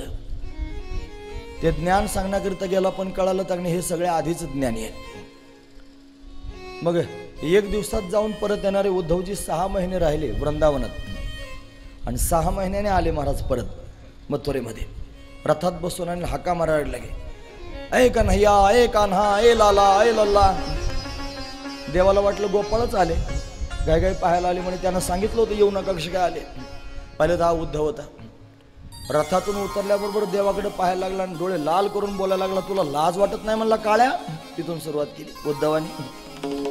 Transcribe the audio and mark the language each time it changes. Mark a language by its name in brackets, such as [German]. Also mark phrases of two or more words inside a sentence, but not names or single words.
[Marathi] ते ज्ञान सांगण्याकरिता गेला पण कळालं त्यांनी हे सगळे आधीच ज्ञानी आहे. मग 1 दिवसात जाऊन परत येणारे उद्धवजी 6 महिने राहिले वृंदावनात. आणि 6 महिन्याने आले महाराज परत मथुरेमध्ये. रथात बसून आणि हाका मारायला लागे, ऐ कन्हैया, ऐ कान्हा, ऐ लाला, ऐ लल्ला. देवाला वाटलं गोपाळच आले. गाय गाय पाहायला आले म्हणे. त्यांना सांगितलं होतं येऊ नका, कसे काय आले? पाहिले तर हा उद्धव होता. रथातून उतरल्याबरोबर देवाकडे पाहायला लागला आणि डोळे लाल करून बोलायला लागला, तुला लाज वाटत नाही म्हणला काळ्या? तिथून सुरुवात केली उद्धवानी.